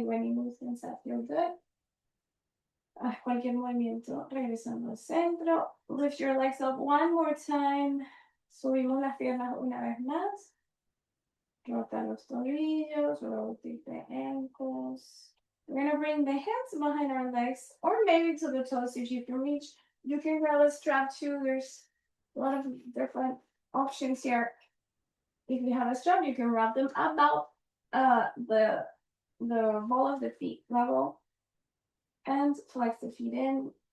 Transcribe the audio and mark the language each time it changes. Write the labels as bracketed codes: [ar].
[en] Any movements that feel good. Cualquier movimiento. Regresando al centro. Lift your legs up one more time. [es] Subimos las piernas una vez más. Rota los tobillos. Rotate the ankles. [en] We're going to bring the hands behind our legs, or maybe to the toes if you can reach. You can grab a strap too. There's a lot of different options here. If you have a strap, you can wrap them about the ball of the feet level and flex the feet in.